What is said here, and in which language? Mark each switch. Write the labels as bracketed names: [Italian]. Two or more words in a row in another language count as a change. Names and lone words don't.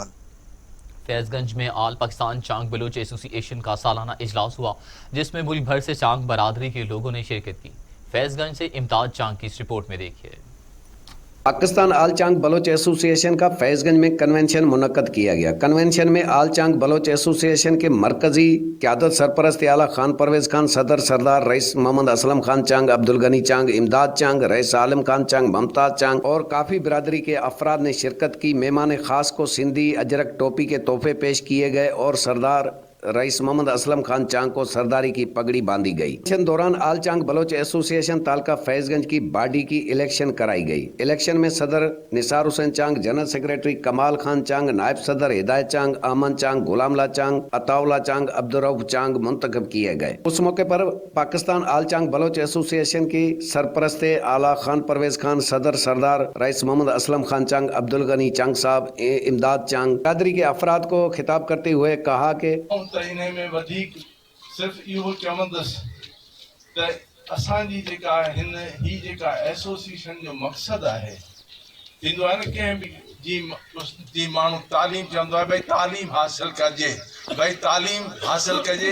[Urdu] فیض گنج میں آل پاکستان چانگ بلوچ ایسوسی ایشن کا سالانہ اجلاس ہوا، جس میں ملک بھر سے چانگ برادری کے لوگوں نے شرکت کی. فیض گنج سے امتیاز چانگ کی اس رپورٹ میں دیکھیے. پاکستان آل چانگ بلوچ ایسوسی ایشن کا فیض گنج میں کنونشن منعقد کیا گیا. کنونشن میں آل چانگ بلوچ ایسوسی ایشن کے مرکزی قیادت سرپرست اعلیٰ خان پرویز خان، صدر سردار رئیس محمد اسلم خان چانگ، عبدالغنی چانگ، امداد چانگ، رئیس عالم خان چانگ، ممتاز چانگ اور کافی برادری کے افراد نے شرکت کی. مہمان خاص کو سندھی اجرک ٹوپی کے تحفے پیش کیے گئے اور سردار رئیس محمد اسلم خان چانگ کو سرداری کی پگڑی باندھی گئی. الیکشن دوران آل چانگ بلوچ ایسوسی ایشن تعلقہ فیض گنج کی باڈی کی الیکشن کرائی گئی. الیکشن میں صدر نثار حسین چانگ، جنرل سیکرٹری کمال خان چانگ، نائب صدر ہدایت چانگ، امن چانگ، غلام علی چانگ، عطاءاللہ چانگ، عبدالرؤف چانگ منتخب کیے گئے. اس موقع پر پاکستان آل چانگ بلوچ ایسوسی ایشن کی سرپرست اعلیٰ خان پرویز خان، صدر سردار رئیس محمد اسلم خان چانگ، عبدالغنی چانگ صاحب، امداد چانگ برادری کے افراد کو خطاب کرتے ہوئے کہا کہ [Sindhi] इन में वधीक सिर्फ इहो चवंदसि त असांजी जेका हिन ही जेका एसोसिएशन जो मक़सदु आहे, थींदो आहे न कंहिं बि जी माण्हू तालीम चवंदो आहे भई तालीम हासिल कजे, भई तालीम हासिल कजे।